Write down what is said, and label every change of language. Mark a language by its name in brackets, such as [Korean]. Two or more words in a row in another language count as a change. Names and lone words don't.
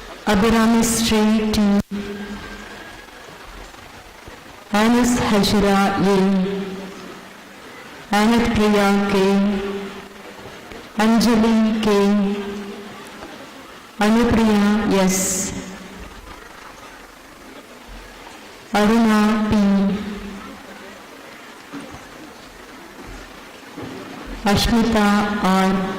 [English] Abhirami Sri T. Anas Hashira A. Anat Priya K. Anjali K. Anupriya S. Aruna P. Ashmita R.